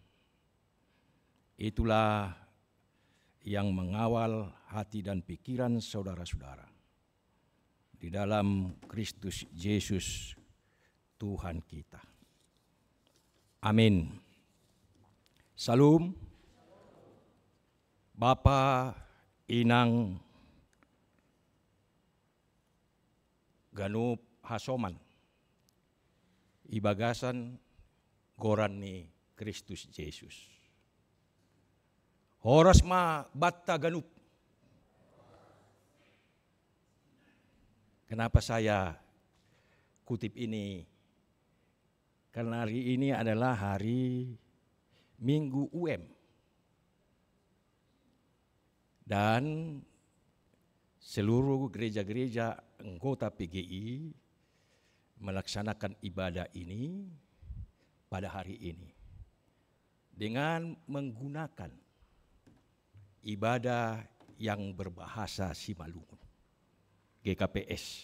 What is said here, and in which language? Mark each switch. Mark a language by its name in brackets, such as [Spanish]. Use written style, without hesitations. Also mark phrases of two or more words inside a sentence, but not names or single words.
[Indonesian] Itulah yang mengawal hati dan pikiran saudara-saudara di dalam Kristus Yesus Tuhan kita. Amin. Salam. [Batak Simalungun] Bapa Inang Ganup Hasoman ibagasan goran ni Kristus Yesus. Horas ma batta ganup. [Indonesian] Kenapa saya kutip ini? Karena hari ini adalah hari Minggu UM. Dan seluruh gereja-gereja anggota PGI melaksanakan ibadah ini pada hari ini dengan menggunakan ibadah yang berbahasa Simalungun, GKPS.